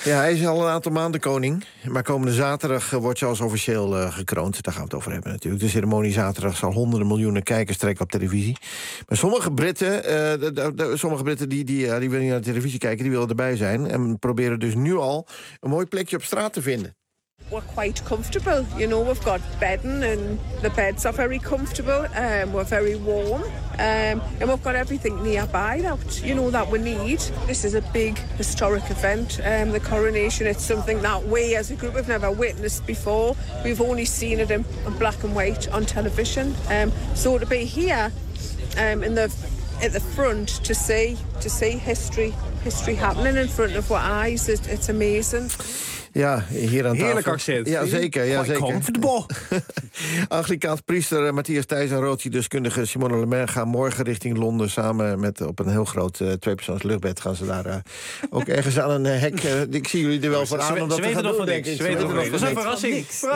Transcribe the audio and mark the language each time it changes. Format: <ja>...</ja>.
<nl>Ja, hij is al een aantal maanden koning. Maar komende zaterdag wordt Charles officieel gekroond. Daar gaan we het over hebben natuurlijk. De ceremonie zaterdag zal honderden miljoenen kijkers trekken op televisie. Maar sommige Britten die willen niet naar de televisie kijken, die willen erbij zijn. En proberen dus nu al een mooi plekje op straat te vinden.</nl> <en>We're quite comfortable. You know, we've got bedding and the beds are very comfortable. We're very warm. And we've got everything nearby that, you know, that we need. This is a big historic event. The coronation, it's something that we as a group have never witnessed before. We've only seen it in black and white on television. So to be here at the front to see history happening in front of our eyes, it's amazing.</en> <nl>Ja, hier aan tafel. Heerlijk accent. Ja, zeker. Ja, zeker.</nl> <en>Comfortable.</en> <nl>Anglicaans priester Matthias Thijs en roodje-deskundige Simone Le Maire gaan morgen richting Londen samen met op een heel groot tweepersoons luchtbed gaan ze daar ook ergens aan een hek. Ik zie jullie er wel voor aan. Ze weten nog van niks. Dat is een verrassing.</nl>